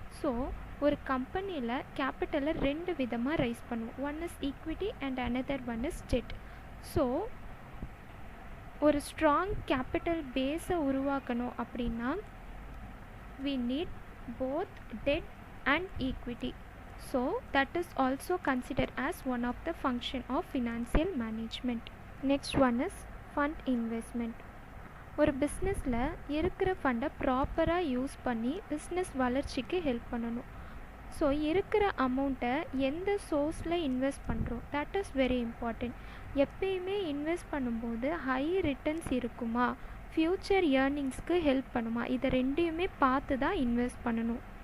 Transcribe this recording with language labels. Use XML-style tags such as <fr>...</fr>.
<ta>So ஒரு கம்பெனியில் கேபிட்டலை ரெண்டு விதமாக ரைஸ் பண்ணுவோம்.</ta> <en>One is equity and another one is debt.</en> <ta>So ஒரு ஸ்ட்ராங் கேபிட்டல் பேஸை உருவாக்கணும் அப்படின்னா</ta> <en>we need both debt and equity. So that is also considered as one of the function of financial management. Next one is fund investment.</en> <ta>ஒரு பிஸ்னஸில் இருக்கிற ஃபண்டை ப்ராப்பராக use பண்ணி பிஸ்னஸ் வளர்ச்சிக்கு ஹெல்ப் பண்ணணும். ஸோ இருக்கிற அமௌண்ட்டை எந்த சோர்ஸில் இன்வெஸ்ட் பண்ணுறோம்</ta> <en>That is very important.</en> <ta>எப்பயுமே இன்வெஸ்ட் பண்ணும்போது ஹை ரிட்டர்ன்ஸ் இருக்குமா, ஃப்யூச்சர் ஏர்னிங்ஸ்க்கு ஹெல்ப் பண்ணுமா, இதை ரெண்டையுமே பார்த்து தான் இன்வெஸ்ட் பண்ணணும்.</ta>